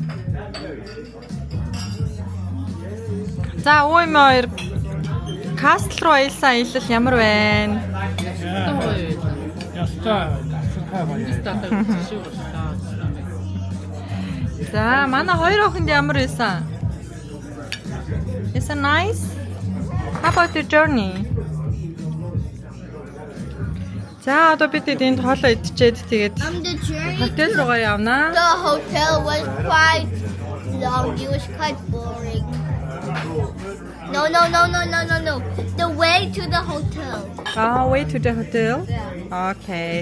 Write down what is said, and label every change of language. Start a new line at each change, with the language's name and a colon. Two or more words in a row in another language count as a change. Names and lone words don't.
Mongolian: За өө юм хоёр касл руу аялсан аялал ямар байна? Яста асахаа. За манай хоёр охинд ямар байсан?
English: Is it nice? How about the journey?
Mongolian: За одоо бид энд хоолоо идчихэд тэгээд
English: The journey
Mongolian: хотел руугаа явнаа.
English: the hotel was quite long. It was quite boring. No. The way to the hotel. Way to the hotel. Okay.